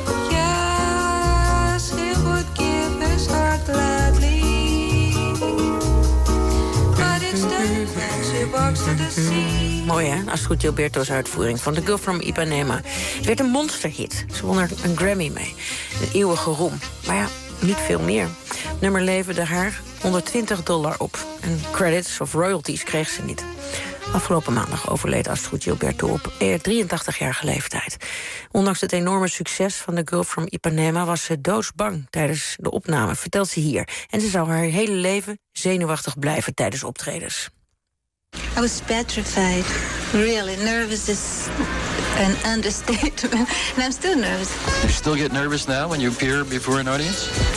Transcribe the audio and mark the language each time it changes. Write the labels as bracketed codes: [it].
[en] Yes, he would give his heart gladly, but it's the when she walks to the sea. [nl] Mooi, hè? Astrud Gilberto's uitvoering van The Girl from Ipanema. Het werd een monsterhit. Ze won er een Grammy mee. Een eeuwige roem. Maar ja, niet veel meer. Het nummer leverde haar $120 op. En credits of royalties kreeg ze niet. Afgelopen maandag overleed Astrud Gilberto op 83-jarige leeftijd. Ondanks het enorme succes van The Girl from Ipanema was ze doodsbang tijdens de opname, vertelt ze hier. En ze zou haar hele leven zenuwachtig blijven tijdens optredens. [en] I was petrified, really. Nervous is an understatement, and I'm still nervous. You still get nervous now when you appear before an audience?